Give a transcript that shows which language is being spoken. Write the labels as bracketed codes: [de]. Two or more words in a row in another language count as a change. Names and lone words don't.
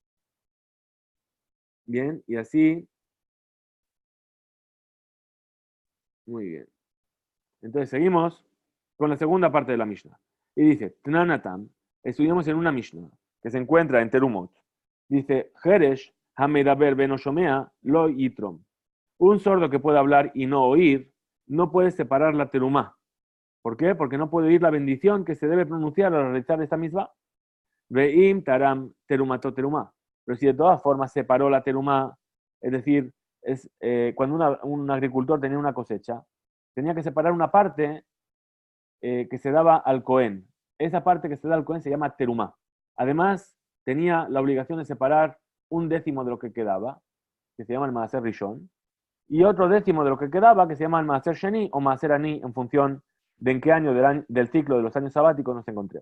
[es] Bien, y así. Muy bien. Entonces seguimos con la segunda parte de la Mishnah. Y dice, Tnanatam, estudiamos en una Mishnah que se encuentra en Terumot. Dice, [he] חרש המדבר ואינו שומע לא יתרום. [es] Un sordo que puede hablar y no oír, no puede separar la terumá. ¿Por qué? Porque no puede oír la bendición que se debe pronunciar al realizar esta misma. [he] ואם תרם תרומתו תרומה. [es] Pero si de todas formas separó la terumá, es decir, cuando un agricultor tenía una cosecha, tenía que separar una parte que se daba al Cohen. Esa parte que se da al Cohen se llama terumá. Además, tenía la obligación de separar 1/10 de lo que quedaba, que se llama el [he] מעשר ראשון, [es] y otro 1/10 de lo que quedaba, que se llama el [he] מעשר שני [es] o [he] מעשר עני, [es] en función de en qué año del ciclo de los años sabáticos nos encontremos.